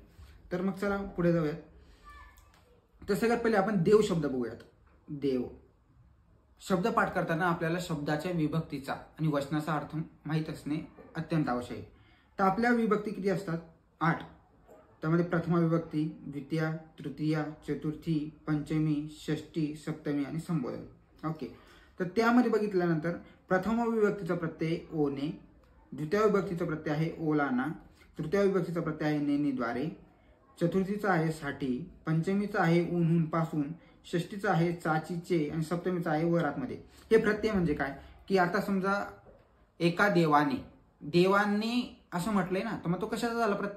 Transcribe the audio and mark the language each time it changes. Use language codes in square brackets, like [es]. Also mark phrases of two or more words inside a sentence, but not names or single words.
[mr] तर मग चला पुढे जाऊयात। तर सगळ्यात पहिले आपण देव शब्द बघूयात। देव शब्द पाठ करताना आपल्याला शब्दाच्या विभक्तीचा आणि वचनाचा अर्थ माहीत असणे अत्यंत आवश्यक आहे। तर आपल्या विभक्ती किती असतात? 8। त्यामध्ये प्रथमा विभक्ती, द्वितीया, तृतीया, चतुर्थी, पंचमी, षष्ठी, सप्तमी आणि संबोधन। ओके, तर त्यामध्ये बघितल्यानंतर प्रथमा विभक्तीचा प्रत्यय ओने, द्वितीय विभक्तीचा प्रत्यय आहे ओलाना, तृतीय विभक्तीचा प्रत्यय आहे नेनीद्वारे, चतुर्थीचा आहे साठी, पंचमीचा आहे ऊन पासून, षष्टीचा आहे चाचीचे आणि सप्तमीचा आहे वरातमध्ये। हे प्रत्यय म्हणजे काय की आता समजा एका देवांनी असं म्हटलंय ना, तर मग तो कशाचा झाला प्रत्यय?